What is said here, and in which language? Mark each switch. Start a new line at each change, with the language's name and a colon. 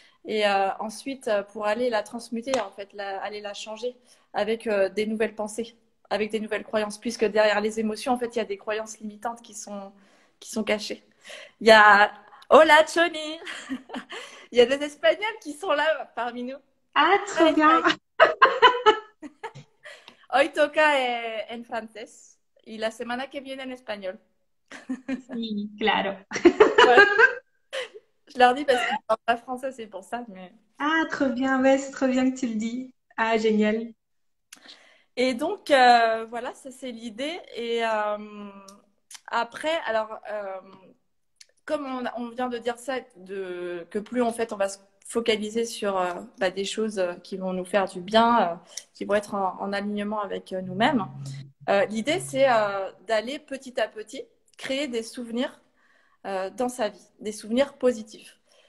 French: Et ensuite, pour aller la transmuter, en fait, aller la changer avec des nouvelles pensées, avec des nouvelles croyances, puisque derrière les émotions, en fait, il y a des croyances limitantes qui sont cachées. Il y a
Spanish: Hola,
French: Choni! Il y a des Espagnols qui sont là parmi nous. Ah, trop bien.
Spanish: Hoy toca en francés y la semana que viene en espagnol. Sí, claro.
French: Ouais, je leur dis parce qu'ils parlent pas français, c'est pour ça. Mais... Ah, trop bien. Ouais, c'est trop bien que tu le dis. Ah, génial. Et donc, voilà, ça c'est l'idée. Et après, alors, comme on vient de dire ça, que plus en fait on va se focaliser sur des choses qui vont nous faire du bien, qui vont être en alignement avec nous-mêmes, l'idée c'est d'aller petit à petit créer des souvenirs dans sa vie, des souvenirs positifs.